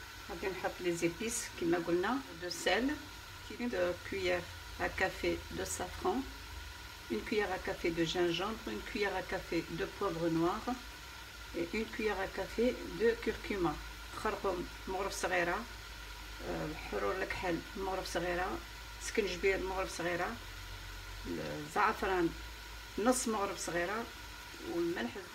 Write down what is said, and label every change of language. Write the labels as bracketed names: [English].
[Arabic] غادي نحط [French] les épices [Arabic] كما قلنا. [French] De sel, une cuillère à café de safran, une cuillère à café de gingembre, une cuillère à café de poivre noir et une cuillère à café de curcuma. [Arabic] خرقوم مغرف صغيرة، حرور الكحل مغرف صغيرة، سكنجبير مغرف صغيرة، الزعفران نص مغرف صغيرة، والملح.